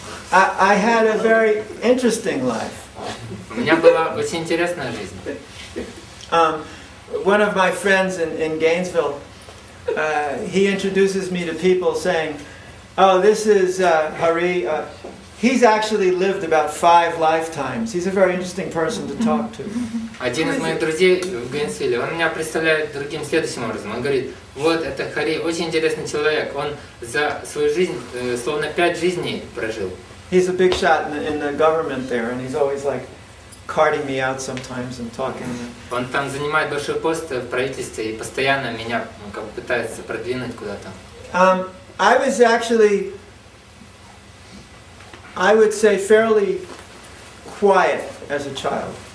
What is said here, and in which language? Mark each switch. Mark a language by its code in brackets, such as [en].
[en] I had a very interesting life. [ru] У меня была очень интересная жизнь. [en] One of my friends in Gainesville, he introduces me to people saying, "Oh, this is Hari. He's actually lived about 5 lifetimes. He's a very interesting person to talk to." [ru] Один из моих друзей в Гейнсвилле, он меня представляет другим следующим образом. Он говорит, вот это Хари, очень интересный человек. Он за свою жизнь словно 5 жизней прожил. [en] He's a big shot in the government there, and he's always like carting me out sometimes and talking. [ru] Он там занимает большой пост в правительстве и постоянно меня как бы пытается продвинуть куда-то. [en] I was actually, I would say, fairly quiet as a child.